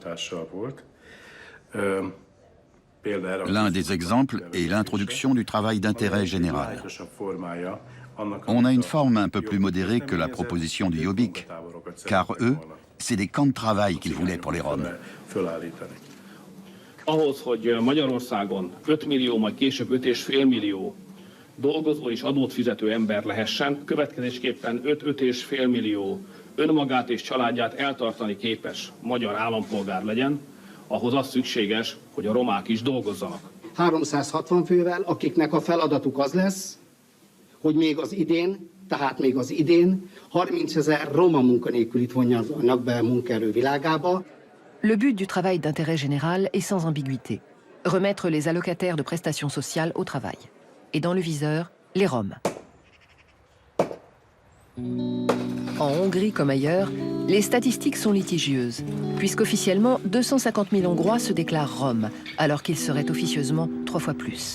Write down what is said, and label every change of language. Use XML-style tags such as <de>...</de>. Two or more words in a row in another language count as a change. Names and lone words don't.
<fr>L'un des exemples est l'introduction du travail d'intérêt général. On a une forme un peu plus modérée que la proposition du Jobbik, car eux, c'est des camps de travail qu'ils voulaient pour les Roms.</fr> <hu>Ahhoz, hogy Magyarországon 5 millió, majd később 5,5 millió dolgozó és adót fizető ember lehessen, következésképpen 5,5 millió önmagát és családját eltartani képes magyar állampolgár legyen, ahhoz az szükséges, hogy a romák is dolgozzanak. 360 fővel, akiknek a feladatuk az lesz, hogy még az idén, tehát még az idén 30 000 roma munkanélkülit vonjanak be a munkaerő világába.</hu> <fr>Le but du travail d'intérêt général est sans ambiguïté. Remettre les allocataires de prestations sociales au travail. Et dans le viseur, les Roms. En Hongrie comme ailleurs, les statistiques sont litigieuses, puisqu'officiellement 250 000 Hongrois se déclarent Roms, alors qu'ils seraient officieusement 3 fois plus.</fr>